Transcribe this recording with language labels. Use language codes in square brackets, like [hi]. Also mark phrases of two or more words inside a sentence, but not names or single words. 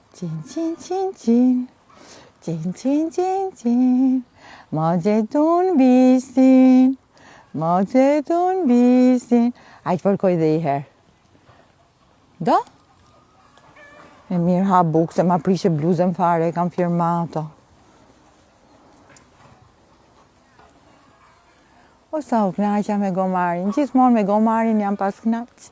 [sq] Qin, qin, qin, qin. Qin, qin, qin, qin. Ma gjetun bisin. Ma gjetun bisin. A të përkoj dhe i herë. Do? E mirë ha bukë se ma prishe bluzën fare, kam firmato. O sa u knaqja me gomarin, gjithmonë me gomarin jam pas knaq.